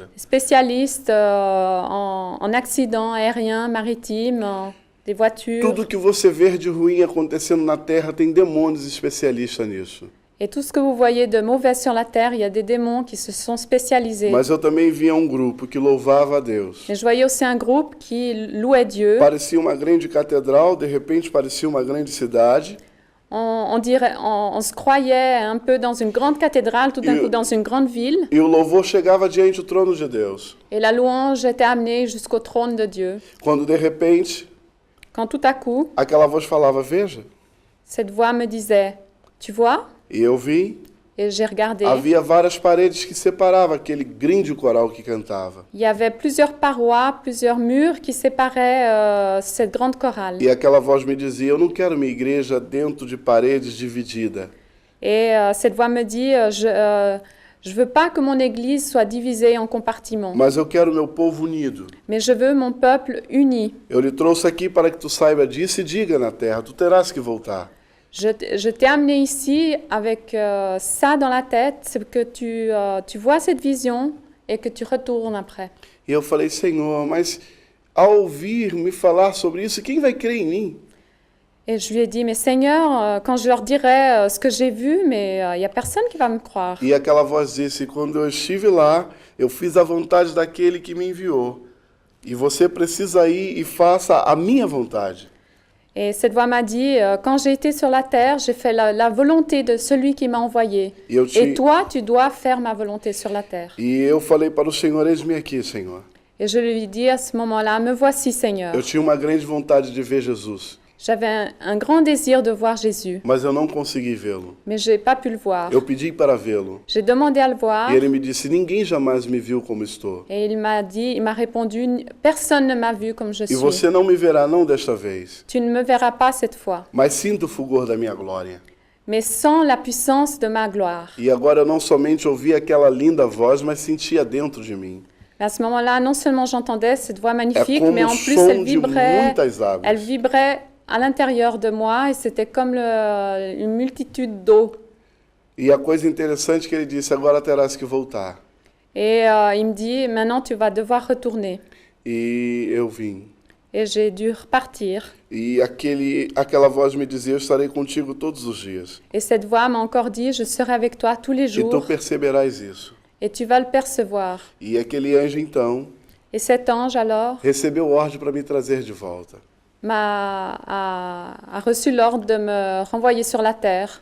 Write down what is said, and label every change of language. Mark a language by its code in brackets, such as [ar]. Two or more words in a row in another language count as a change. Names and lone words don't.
[fr] spécialistes en accidents aériens, maritimes, des voitures. [pt] Tudo que você vê de ruim acontecendo na Terra tem demônios especialistas nisso. [fr] Et tout ce que vous voyez de mauvais sur la terre, il y a des démons qui se sont spécialisés. [pt] Mas eu também via um grupo que louvava a Deus. [fr] Mais je voyais aussi un groupe qui louait Dieu. [pt] Parecia uma grande catedral, de repente parecia uma grande cidade. [fr] On se croyait un peu dans une grande cathédrale, tout d'un coup dans une grande ville. [pt] E o louvor chegava diante do trono de Deus. [fr] Et la louange était amenée jusqu'au trône de Dieu. [pt] Quando de repente, [fr] Quand tout à coup, [pt] aquela voz falava: veja. [fr] cette voix me disait « Tu vois ?» [pt] E eu vi. [fr] Et j'ai regardé. [pt] Havia várias paredes que separavam aquele grande coral que cantava. [fr] Il y avait plusieurs parois, plusieurs murs qui séparaient cette grande chorale. [pt] E aquela voz me dizia: eu não quero minha igreja dentro de paredes dividida. [fr] Et cette voix me dit je veux pas que mon église soit divisée en compartiments, [pt] Mas eu quero meu povo unido. [fr] mais je veux mon peuple uni. [pt] Eu lhe trouxe aqui para que tu saiba disso e diga na terra: tu terás que voltar. [fr] Je t'ai amené ici avec ça dans la tête, c'est que tu vois cette vision et que tu retournes après. [pt] E eu falei: Senhor, mas ao ouvir me falar sobre isso, quem vai crer em mim? [fr] Et je lui ai dit, mais Seigneur, quand je leur dirai ce que j'ai vu, mais il n'y a personne qui va me croire. [pt] E aquela voz disse: quando eu estive lá, eu fiz a vontade daquele que me enviou. E você precisa ir e faça a minha vontade. [fr] Et cette voix m'a dit, quand j'ai été sur la terre, j'ai fait la volonté de celui qui m'a envoyé. Et toi, tu dois faire ma volonté sur la terre. [pt] E eu falei para o Senhor: eis-me aqui, Senhor. [fr] Et je lui ai dit à ce moment-là, me voici, Seigneur. [pt] Eu tinha uma grande vontade de ver Jesus, [fr] J'avais un grand désir de voir Jésus, [pt] mas eu não consegui vê-lo. [fr] mais je n'ai pas pu le voir. [pt] Eu pedi para vê-lo. [fr] J'ai demandé à le voir [pt] E ele me disse: ninguém jamais me viu como estou. [fr] et il m'a répondu, personne ne m'a vu comme je [pt] E [fr] suis. [pt] você não me verá não desta vez, [fr] Tu ne me verras pas cette fois, [pt] mas sinta o fulgor da minha glória. [fr] mais sans la puissance de ma gloire. [pt] E agora eu não somente ouvi aquela linda voz, mas sentia dentro de mim. [fr] À ce moment-là, non seulement j'entendais cette voix [pt] É [fr] magnifique, [pt] como [fr] mais [pt] o [fr] en plus [pt] som [fr] elle [pt] de [fr] vibrait [pt] muitas águas. [fr] à l'intérieur de moi et c'était comme une multitude d'eau. [pt] E a coisa interessante é que ele disse: agora terás que voltar. [fr] Et il me dit, maintenant tu vas devoir retourner. [pt] E eu vim. [fr] Et j'ai dû repartir. [pt] E aquela voz me dizia: eu estarei contigo todos os dias. [fr] Et cette voix m'a encore dit, je serai avec toi tous les [pt] E tu [fr] jours [pt] perceberás isso. [fr] et tu vas le percevoir. [pt] E aquele anjo, então, [fr] Et cet ange alors [pt] recebeu ordem para me trazer de volta. [fr] a reçu l'ordre de me renvoyer sur la terre.